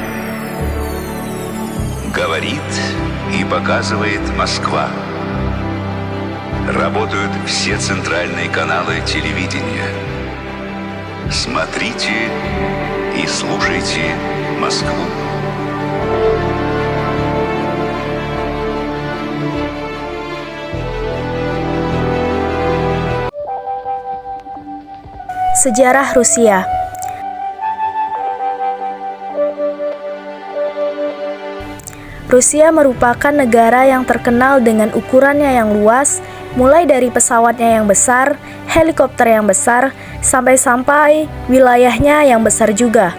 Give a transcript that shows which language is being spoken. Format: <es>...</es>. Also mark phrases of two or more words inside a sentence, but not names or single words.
<ru>Говорит и показывает Москва. Работают все центральные каналы телевидения. Смотрите и слушайте Москву.</ru> <id>Sejarah Rusia. Rusia merupakan negara yang terkenal dengan ukurannya yang luas, mulai dari pesawatnya yang besar, helikopter yang besar, sampai wilayahnya yang besar juga.</id>